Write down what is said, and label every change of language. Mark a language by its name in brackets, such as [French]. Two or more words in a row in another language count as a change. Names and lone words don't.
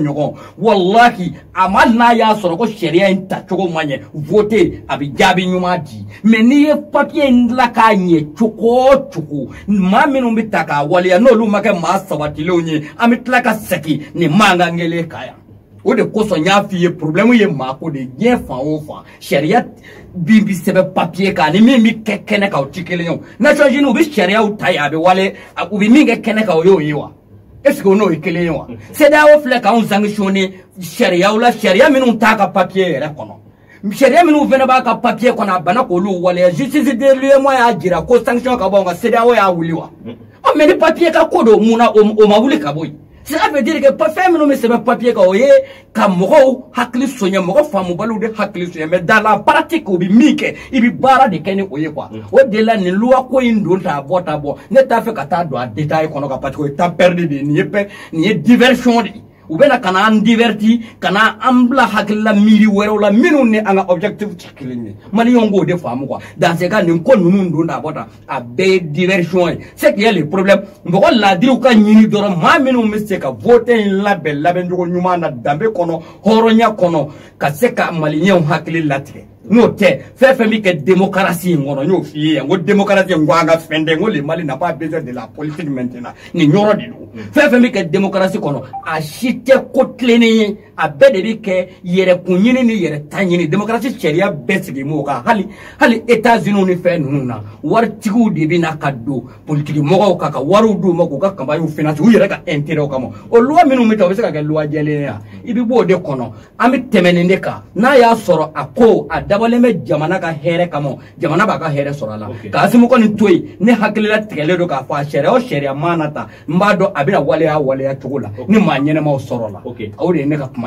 [Bambara] ɲɔgɔn wallahi a ma n'a y'a sɔrɔ ko sariya in tacogo ma ɲɛ voter a bɛ jaabi ɲuman di mais n'i ye papier in dilan k'a ɲɛ cogo o cogo maa minnu bɛ ta k'a waleya n'olu ma kɛ maa sabatilenw ye an bɛ tila ka segin nin mankan kelen kan yan o de kosɔn n y'a f'i ye problème ye maa ko de diɲɛ fan o fan sariya bi sɛbɛn papier kan ni min bɛ kɛ kɛnɛ kan o ti kelen ye o Nations Unies u bɛ sariyaw ta yen a bɛ wale u bɛ min kɛ kɛnɛ kan o y'o ye wa [French] est-ce que [Bambara] o n'o ye kelen ye wa CEDEAO filɛ k'anw sanctionner sariyaw la sariya minnu t'a ka papier yɛrɛ kɔnɔ sariya minnu fana b'a ka papier kɔnɔ a banna k'olu waleya [French] justice de l'UEMOA [Bambara] y'a jira ko sanction ka bɔ nka CEDEAO y'a wuli wa mais ni papier ka ko don mun na o ma wuli ka bɔ yen [French] cela veut dire que [Bambara] fɛn minnu bɛ sɛbɛn papier kan o ye ka mɔgɔw hakili soɲɛ mɔgɔ faamubaliw de hakili soɲɛ [French] mais dans la pratique [Bambara] o bɛ min kɛ i bɛ baara de kɛ ni o ye quoi o de la nin loi ko in don t'a bɔ ne t'a fɛ ka taa don a détail kɔnɔ kan [French] parce que [Bambara] o ye [French] temps perdu [Bambara] de ye nin ye diversion de ye u bɛna ka na an diverti ka na an bila hakilila miiri wɛrɛw la minnu ni an ka objectif tɛ kelen ye maliyɛnw b'o de faamu [French] quoi dans ce cas [Bambara] nin ko ninnu don t'a bɔ tan a bɛɛ ye diversion ye [French] c'est qu'il y a le problème [Bambara] mɔgɔ laadiriw ka ɲini dɔrɔn maa minnu bɛ se ka vote in labɛn cogo ɲuman na danbe kɔnɔ hɔrɔnya kɔnɔ ka se ka maliyɛnw hakili latigɛ n'o tɛ fɛn fɛn bɛ kɛ démocratie in kɔnɔ n y'o f'i ye yan n ko démocratie n ko an ka fɛn tɛ n ko [French] le Mali n'a pas besoin de la politique maintenant [Bambara] nin yɔrɔ de don fɛn fɛn bɛ kɛ démocratie kɔnɔ a si tɛ ko tilennen ye a bɛɛ de bɛ kɛ yɛrɛkun ɲini ni yɛrɛ ta ɲini démocratie sariya bɛɛ sigi m'o kan hali États-Unis ni fɛn ninnu na waritigiw de bɛ na ka don politique mɔgɔw kan ka wariw d'u ma k'u ka [French] campagne financer [Bambara] u yɛrɛ ka intérêt kama o loi minnu bɛ ta o bɛ se ka kɛ loi jɛlen ye i bɛ bɔ o de kɔnɔ an bɛ tɛmɛ nin de kan n'a y'a sɔrɔ a ko a dabɔlen bɛ jamana ka hɛrɛ kama jamana b'a ka hɛrɛ sɔrɔ a la ka Asimu kɔni to yen ne hakilila tigɛlen don k'a fɔ a sariya o sariya mana ta n b'a dɔn a bɛna waleya cogo la ni maa ɲɛnɛmaw sɔrɔ la o de ye ne ka kuma ye